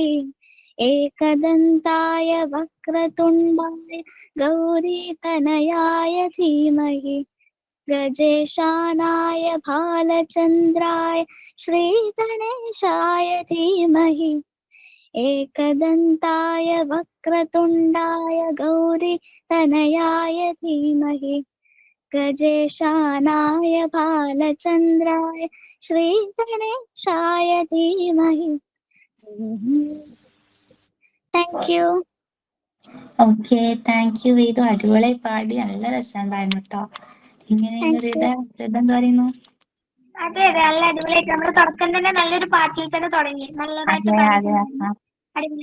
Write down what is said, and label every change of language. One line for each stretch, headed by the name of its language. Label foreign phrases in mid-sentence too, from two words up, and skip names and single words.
Sanskrit: एकदन्ताय वक्रतुण्डाय गौरीतनयाय धीमहि गजेशानाय भालचन्द्राय श्रीगणेशाय धीमहि एकदन्ताय वक्रतुण्डाय गौरीतनयाय धीमहि गजेशानाय भालचन्द्राय श्रीगणेशाय धीमहि.
English: Thank you. Okay, thank you വേദു.
Malayalam: അടിപൊളിയായി പാടി, നല്ല രസമുണ്ടായിരുന്നു കേട്ടോ. ഇങ്ങനെയായിരുന്നു ഋത. ഋത എന്ത് പറയുന്നു? അതെ അതെ, നല്ല അടിപൊളിയായിട്ട് നമ്മുടെ തുടക്കം തന്നെ നല്ലൊരു പാട്ടിൽ തന്നെ തുടങ്ങി. നല്ലതായിട്ട് പാടിയിട്ടുണ്ടായിരുന്നു.